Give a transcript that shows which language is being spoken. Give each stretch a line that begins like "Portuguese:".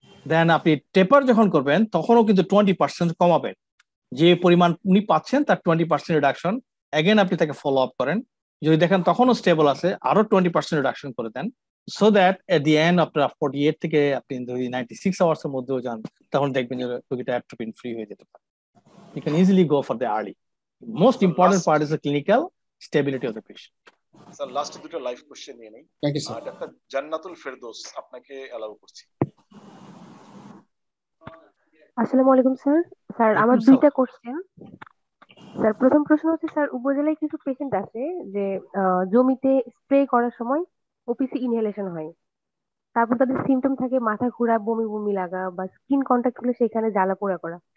Bangla: দেন আপনি টেপার যখন করবেন তখনও কিন্তু 20% কমাবেন, যে পরিমাণ উনি পাচ্ছেন তার 20% রিডাকশন এগেন আপনি তাকে ফলো আপ করেন। যদি দেখেন তখনও স্টেবল আছে আরো 20% রিডাকশন করে দেন,
English: so that at the end
Bangla: আপনার 48 থেকে আপনি যদি 96 আওয়ার্স এর মধ্যেও যান তখন দেখবেন যে রোগীটা অ্যাট্রোপিন ফ্রি হয়ে যেতে পারে।
English: You can easily go for the early. Most important part is the clinical stability of the patient.
Bangla: Sir last 2টা লাইভ কোশ্চেন নিয়ে নেই। Thank you sir. Doctor Jannatul Ferdous, আপনাকে অ্যালাউ করছি। আসসালামু আলাইকুম স্যার। স্যার আমার 2টা কোশ্চেন। স্যার প্রথম প্রশ্ন হচ্ছে স্যার উপজেলায় কিছু পেশেন্ট আছে যে জমিতে স্প্রে করার সময় ওপিসি ইনহেলেশন হয়, তারপর তাদের সিমটম থাকে মাথা ঘোরা, বমি বমি লাগা বা স্কিন কন্টাক্ট হলে সেখানে জ্বালা পোড়া করা।